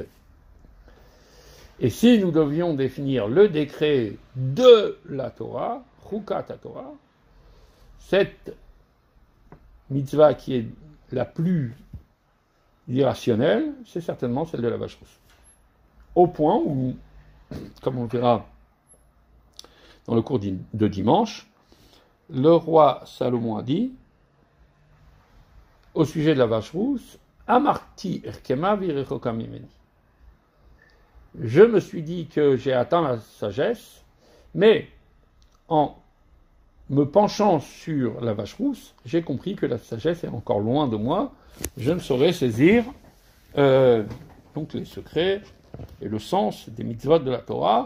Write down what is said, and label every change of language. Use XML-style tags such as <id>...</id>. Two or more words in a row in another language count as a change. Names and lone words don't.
<fr>Et si nous devions définir le décret de la Torah,</fr> <he>חוקת תורה,</he> <fr>cette mitzvah qui est la plus irrationnelle, c'est certainement celle de la vache rousse. Au point où, comme on le verra dans le cours de dimanche, le roi Salomon a dit, au sujet de la vache rousse,</fr> <he>אמרתי אחכמה והיא־רחוקה ממני.</he> <fr>Je me suis dit que j'ai atteint la sagesse, mais en me penchant sur la vache rousse, j'ai compris que la sagesse est encore loin de moi. Je ne saurais saisir donc les secrets et le sens des mitzvot de la Torah.</fr>